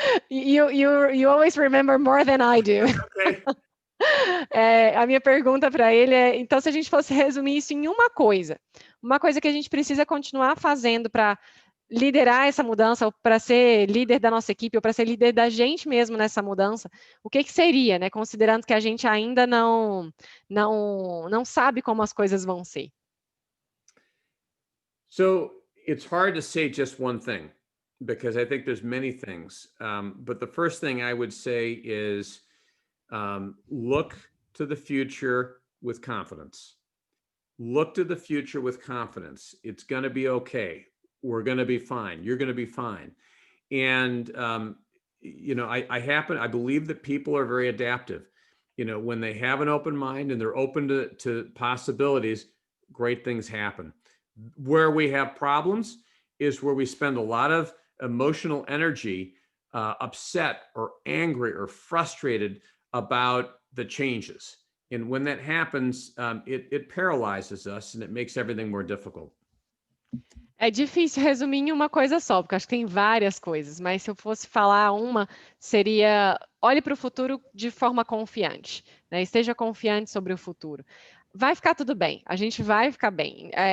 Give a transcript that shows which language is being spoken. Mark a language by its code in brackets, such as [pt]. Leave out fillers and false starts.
[en] You always remember more than I do. Okay. [pt] A minha pergunta para ele é, então, se a gente fosse resumir isso em uma coisa que a gente precisa continuar fazendo para liderar essa mudança, ou para ser líder da nossa equipe, ou para ser líder da gente mesmo nessa mudança, o que seria, né? Considerando que a gente ainda não sabe como as coisas vão ser. [en] So it's hard to say just one thing, because I think there's many things. But the first thing I would say is look to the future with confidence. Look to the future with confidence. It's going to be okay. We're going to be fine. You're going to be fine. And, I believe that people are very adaptive. When they have an open mind and they're open to possibilities, great things happen. Where we have problems is where we spend a lot of emotional energy, upset or angry or frustrated about the changes. And when that happens, it paralyzes us and it makes everything more difficult. [pt] É difícil resumir em uma coisa só, porque acho que tem várias coisas, mas se eu fosse falar uma, seria olhe para o futuro de forma confiante, né? Esteja confiante sobre o futuro. Vai ficar tudo bem, a gente vai ficar bem.